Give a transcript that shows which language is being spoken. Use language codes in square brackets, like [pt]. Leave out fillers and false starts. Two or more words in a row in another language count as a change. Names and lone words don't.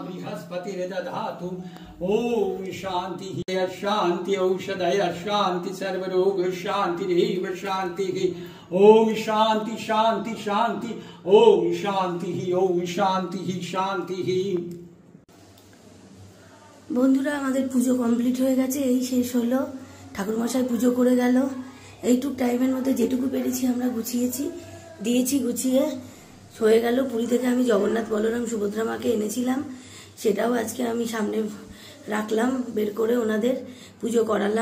[sa] ओम शांति शांति औषधय शांति सर्वरोग शांति रेव शांति ओम शांति शांति शांति ओम शांति शांति। [bn] বন্ধুরা আমাদের পুজো কমপ্লিট হয়ে গেছে, এই শেষ হলো। ঠাকুরমশাই পুজো করে গেল। এইটুক টাইমের মধ্যে যেটুকু পেরেছি আমরা গুছিয়েছি, দিয়েছি, গুছিয়ে হয়ে গেল। পুরী থেকে আমি জগন্নাথ বলরাম সুভদ্রা মাকে এনেছিলাম, সেটাও আজকে আমি সামনে রাখলাম, বের করে ওনাদের পুজো করালাম।